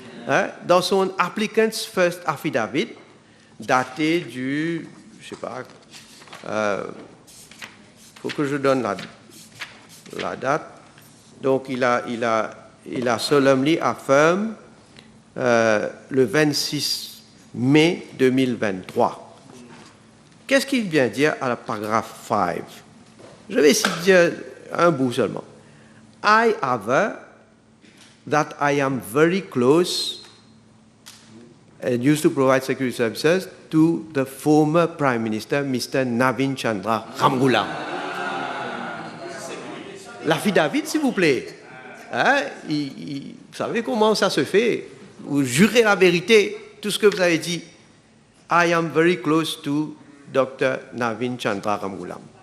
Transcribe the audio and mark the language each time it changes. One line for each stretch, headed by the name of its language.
French: Hein, dans son Applicant's First Affidavit, daté du, je ne sais pas, faut que je donne la date. Donc, il a
English: solemnly affirm
French: le 26 mai 2023. Qu'est-ce qu'il vient dire à la paragraphe 5? Je vais essayer de dire un bout seulement.
English: I aver that I am very close and used to provide security services to the former Prime Minister, Mr. Navin Chandra Ramgoolam.
French: L'affidavit, s'il vous plaît. Hein, vous savez comment ça se fait? vous jurez la vérité, tout ce que vous avez dit.
English: I am very close to Dr. Navin Chandra Ramgoolam.